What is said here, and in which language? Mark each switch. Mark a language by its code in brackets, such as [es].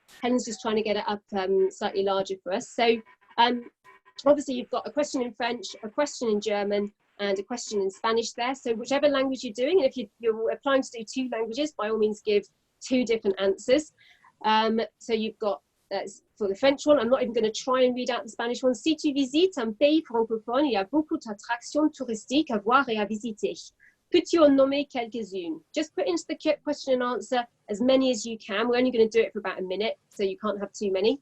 [en] Helen's just trying to get it up slightly larger for us. So obviously you've got a question in French, a question in German, and a question in Spanish there. So whichever language you're doing, and if you're applying to do 2 languages, by all means give 2 different answers. So you've got for the French one. I'm not even going to try and read out the Spanish one. [fr] Si tu visites un pays francophone, il y a beaucoup d'attractions touristiques à voir et à visiter. Peux-tu en nommer quelques-unes? [en] Just put into the question and answer as many as you can. We're only going to do it for about a minute, so you can't have too many.